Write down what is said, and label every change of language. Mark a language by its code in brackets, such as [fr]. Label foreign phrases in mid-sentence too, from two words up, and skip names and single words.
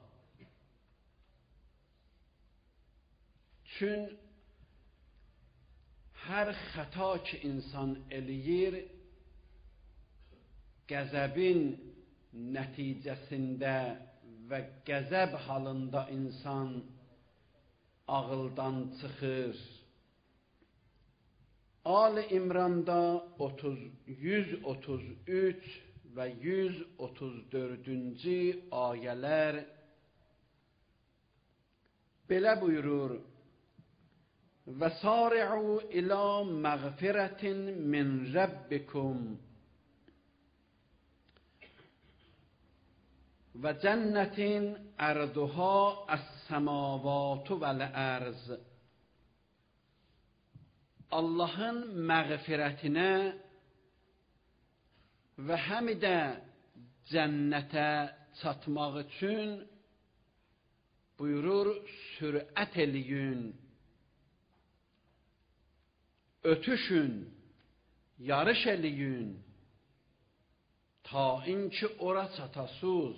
[az] Çün hər xəta ki insan eləyir, qəzəbin nəticəsində və qəzəb halında insan ağıldan çıxır. Ali İmranda 133 və 134-cü ayələr belə buyurur: [ar] وَسَارِعُوا إِلَى مَغْفِرَةٍ مِّن رَبِّكُمْ وَجَنَّةٍ عَرْضُهَا السَّمَاوَاتُ وَالْأَرْضُ. [az] Allahın məğfirətinə və həm də cənnətə çatmaq üçün buyurur, sürət eləyin, ötüşün, yarış eləyin, ta inki ora çatasız.